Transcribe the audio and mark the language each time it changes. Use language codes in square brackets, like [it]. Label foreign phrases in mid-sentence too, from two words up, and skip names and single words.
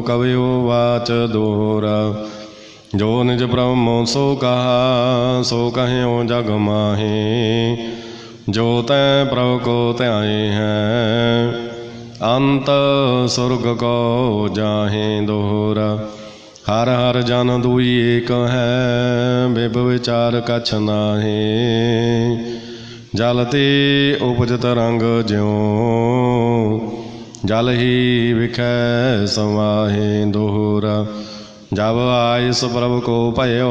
[pa] ਕਵਿਓ ਵਾਚ ਦੋਹਰਾ, ਜੋ ਨਿਜ ਬ੍ਰਹਮੋ ਸੋ ਕਹਾ, ਸੋ ਕਹਿਓ ਜਗ ਮਾਹੇ। ਜੋ ਤੈ ਪ੍ਰਭ ਕੋ ਧਿਆਏ ਹੈ, ਅੰਤ ਸੁਰਗ ਕੋ ਜਾਹੇ ਦੋਹਰਾ। [hi] हर हर जन दुई एक है बिब विचार कछ नाहे जल ते उपजत रंग ज्यों जल ही विखै समाहे दोहरा जब आयस प्रभ को भयो